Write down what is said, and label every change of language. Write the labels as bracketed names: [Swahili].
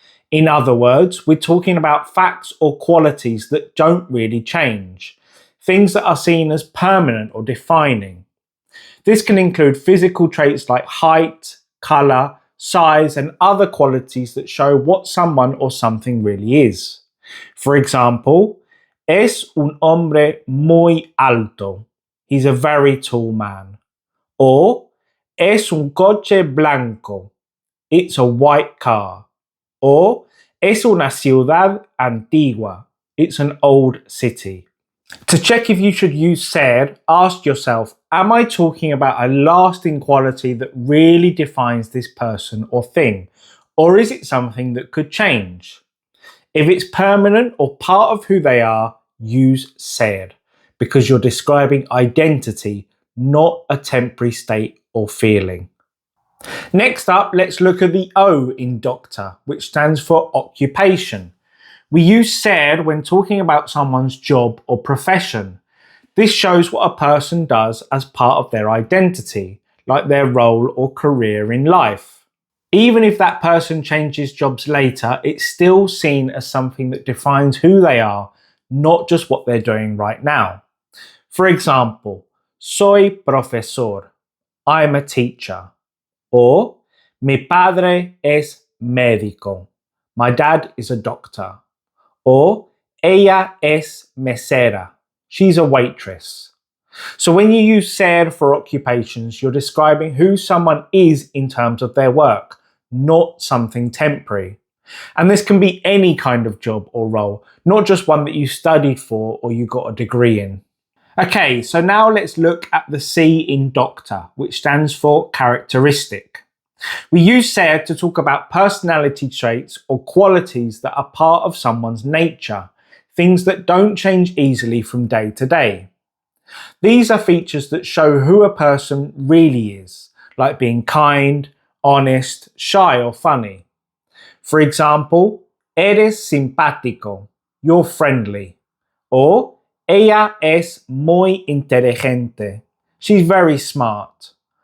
[English] In other words, we're talking about facts or qualities that don't really change, things that are seen as permanent or defining. This can include physical traits like height, color, size, and other qualities that show what someone or something really is. [Spanish] For example, es un hombre muy alto. [English] He's a very tall man. Or, [Spanish] es un coche blanco. [English] It's a white car. Or, [Spanish] es una ciudad antigua. [English] It's an old city. To check if you should use ser, ask yourself, am I talking about a lasting quality that really defines this person or thing? Or is it something that could change? If it's permanent or part of who they are, use ser, because you're describing identity, not a temporary state or feeling. Next up, let's look at the O in D.O.C.T.O.R, which stands for occupation. We use ser when talking about someone's job or profession. This shows what a person does as part of their identity, like their role or career in life. Even if that person changes jobs later, it's still seen as something that defines who they are, not just what they're doing right now. For example, [Spanish] soy profesor. [English] I'm a teacher. Or, [Spanish] mi padre es médico. [English] My dad is a doctor. Or, [Spanish] ella es mesera. [English] She's a waitress. So when you use ser for occupations, you're describing who someone is in terms of their work, not something temporary. And this can be any kind of job or role, not just one that you studied for or you got a degree in. Okay, so now let's look at the C in D.O.C.T.O.R, which stands for characteristic. We use ser to talk about personality traits or qualities that are part of someone's nature, things that don't change easily from day to day. These are features that show who a person really is, like being kind, honest, shy or funny. For example, [Spanish] eres simpático, [English] you're friendly. Or, [Spanish] ella es muy inteligente, [English] she's very smart.